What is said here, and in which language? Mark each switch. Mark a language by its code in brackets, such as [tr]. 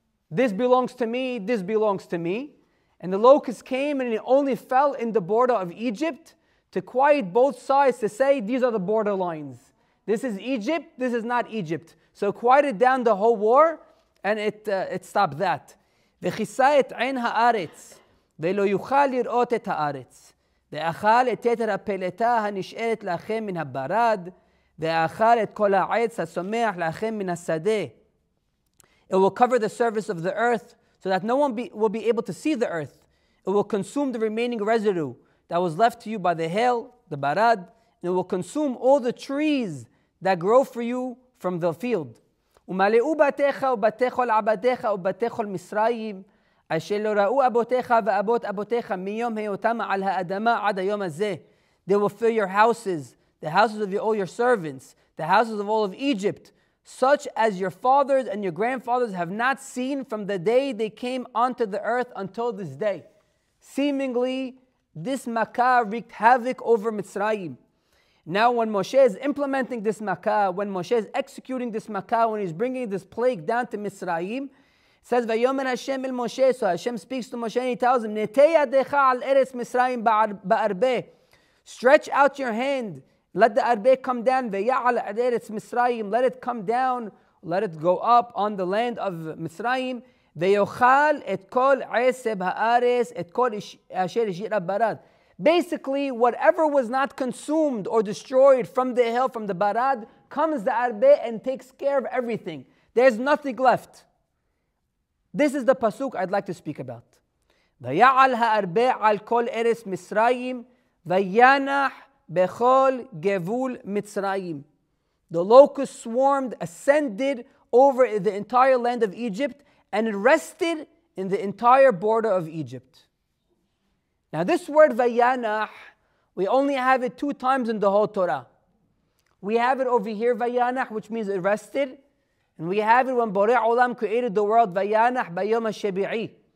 [en] This belongs to me, this belongs to me. And the locust came and it only fell in the border of Egypt to quiet both sides, to say these are the border lines. This is Egypt, this is not Egypt. So quieted down the whole war, and it stopped that. [he] וכיסה את עין הארץ, ולא יוכל לראות את הארץ. ואכל את יתר הפלטה הנשארת לכם מן הברד, ואכל את כל העץ הצומח לכם מן השדה. [en] It will cover the surface of the earth, so that no one will be able to see the earth. It will consume the remaining residue that was left to you by the hail, the barad, and it will consume all the trees that grow for you from the field. [he] ומלאו בתיך ובתי כל עבדיך ובתי כל מצרים אשר לא ראו אבותיך ואבות אבותיך מיום היותם על האדמה עד היום הזה. [en] They will fill your houses, the houses of all your servants, the houses of all of Egypt, such as your fathers and your grandfathers have not seen from the day they came onto the earth until this day. Seemingly, this Makkah wreaked havoc over Mitzrayim. Now when Moshe is implementing this Makkah, when Moshe is executing this Makkah, when he's bringing this plague down to Mitzrayim, it says, [he] Vayomer Hashem el Moshe, [en] so Hashem speaks to Moshe and he tells him, [he] Netei yadecha al eretz Mitzrayim ba'arbe. [en] Stretch out your hand, let the arbe come down, [he] Vaya'al al eretz Mitzrayim, [en] let it come down, let it go up on the land of Mitzrayim, [he] Vayochal et kol eseb ha'ares, et kol asher ishira barad. [en] Basically, whatever was not consumed or destroyed from the hill, from the barad, comes the arbe and takes care of everything. There's nothing left. This is the pasuk I'd like to speak about. [he] ויעל הארבה על כל ארץ מצרים, וינח בכל גבול מצרים. [en] The locust swarmed, ascended over the entire land of Egypt, and it rested in the entire border of Egypt. Now this word vayanah, we only have it 2 times in the whole Torah. We have it over here, vayanah, which means it rested. And we have it when Borei Olam created the world, [he] vayanah bayom ha-shebi'i.